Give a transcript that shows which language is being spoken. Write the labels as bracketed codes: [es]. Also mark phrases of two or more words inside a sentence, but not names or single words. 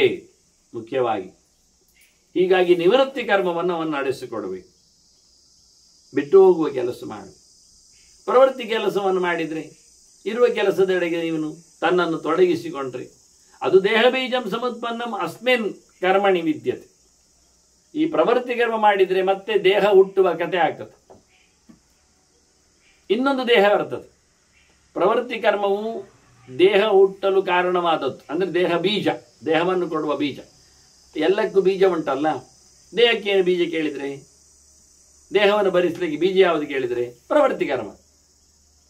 [kn] ಮುಖ್ಯವಾಗಿ ಹೀಗಾಗಿ ನಿವೃತ್ತಿ ಕರ್ಮವನ್ನು ಅವನು ನಡೆಸಿಕೊಡಬೇಕು. ಬಿಟ್ಟು ಹೋಗುವ ಕೆಲಸ ಮಾಡು. ಪ್ರವೃತ್ತಿ ಕೆಲಸವನ್ನು ಮಾಡಿದರೆ, ಇರುವ ಕೆಲಸದೆಡೆಗೆ ಇವನು ತನ್ನನ್ನು ತೊಡಗಿಸಿಕೊಂಡ್ರೆ, ಅದು [sa] ದೇಹ ಬೀಜಂ ಸಮುತ್ಪನ್ನಂ ಅಸ್ಮಿನ್ ಕರ್ಮಣಿ ವಿದ್ಯತೆ. [kn] ಈ ಪ್ರವೃತ್ತಿ ಕರ್ಮ ಮಾಡಿದರೆ ಮತ್ತೆ ದೇಹ ಹುಟ್ಟುವ ಕತೆ ಆಗ್ತದೆ, ಇನ್ನೊಂದು ದೇಹ ಬರ್ತದೆ. ಪ್ರವೃತ್ತಿ ಕರ್ಮವು ದೇಹ ಹುಟ್ಟಲು ಕಾರಣವಾದದ್ದು, ಅಂದ್ರೆ ದೇಹ ಬೀಜ, ದೇಹವನ್ನು ಕೊಡುವ ಬೀಜ. ಎಲ್ಲಕ್ಕೂ ಬೀಜ ಉಂಟಲ್ಲ, ದೇಹಕ್ಕೇನು ಬೀಜ ಕೇಳಿದರೆ, ದೇಹವನ್ನು ಭರಿಸಲಿಕ್ಕೆ ಬೀಜ ಯಾವುದು ಕೇಳಿದರೆ ಪ್ರವೃತ್ತಿ ಕರ್ಮ.